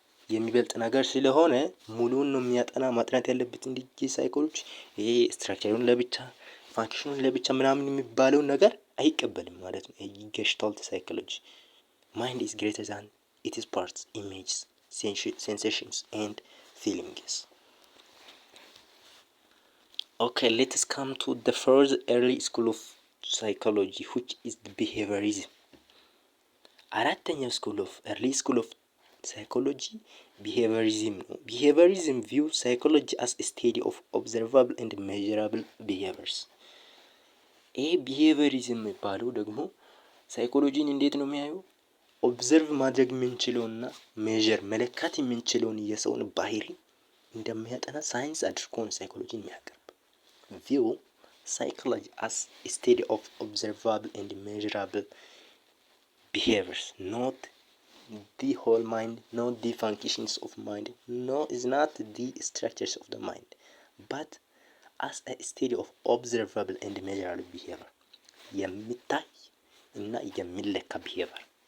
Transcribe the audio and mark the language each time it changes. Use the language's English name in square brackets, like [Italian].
[Amharic] የሚበልጥ ነገር ስለሆነ ሙሉን ነው የሚያጠና። ማጥናት ያለበት እንዲህ ሳይኮሎጂ ይሄ ስትራክቸሩን ለብቻ ፋንክሽኑን ለብቻ ምናምን የሚባለውን ነገር አይቀበልም ማለት ነው። [English] ጌስታልት ሳይኮሎጂ ማይንድ ኢዝ ግሬተር ዛን ኢትስ ፓርትስ ኢሜጅስ sensations and feelings. Okay, let's come to the first early school of psychology, which is the behaviorism. አራተኛው early school of psychology behaviorism ነው። behaviorism view psychology as a study of observable and measurable behaviors. [Amharic] ይሄ behaviorism የሚባለው ደግሞ ሳይኮሎጂን እንዴት ነው የሚያየው? ኦብዘርቭ ማድረግ የምንችለውና ሜዥር መለካት የምንችለውን የሰውን ባህሪ እንደሚያጠና ሳይንስ አድርጎ ነው ሳይኮሎጂን የሚያቀርብ። [English] ቪው ሳይኮሎጂ as a study of observable and measurable behaviors, not the whole mind, not the functions of mind, no is not the structures of the mind, but as a study of observable and measurable behavior, [Amharic] የሚታይ እና የሚለካ [English] behavior